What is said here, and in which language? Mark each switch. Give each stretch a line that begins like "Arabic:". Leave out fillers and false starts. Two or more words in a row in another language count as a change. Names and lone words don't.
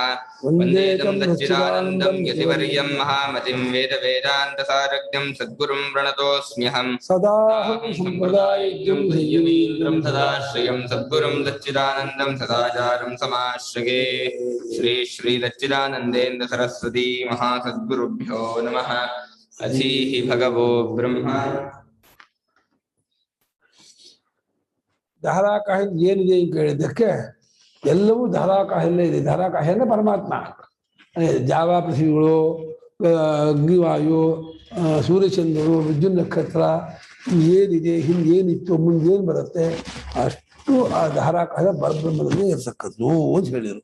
Sanskrit: वन्दे तं सच्चिदानन्दं यतिवर्यं महामतिं वेदवेदान्तसारज्ञं सद्गुरुं प्रणतोऽस्म्यहं सदाहं सम्प्रदायज्ञं संयमीन्द्रं सदाश्रयं सद्गुरुं सच्चिदानन्दं सदाचारं समाश्रये। श्री श्री सच्चिदानन्देन्द्र सरस्वती महासद्गुरुभ्यो नमः। अधीः भगवो ब्रह्म
Kannada: ಧಾರಾಕಾಶ ಏನಿದೆ ಅಂತ ಕೇಳಿದ್ದಕ್ಕೆ ಎಲ್ಲವೂ ಧಾರಾಕಾಶಲ್ಲೇ ಇದೆ. ಧಾರಾಕಾಶ ಅಂದ್ರೆ ಪರಮಾತ್ಮ. ಜಾವ ಪೃಥ್ವಿಗಳು, ಅಗ್ನಿವಾಯು, ಸೂರ್ಯಚಂದ್ರರು, ವಿದ್ಯುತ್ ನಕ್ಷತ್ರ ಏನಿದೆ, ಹಿಂದೆ ಏನಿತ್ತು, ಮುಂದೆ ಏನು ಬರುತ್ತೆ, ಅಷ್ಟು ಆ ಧಾರಾಕಾಶ ಪರಬ್ರಹ್ಮದಲ್ಲಿ ಇರ್ತಕ್ಕದ್ದು ಅಂತ ಹೇಳಿದರು.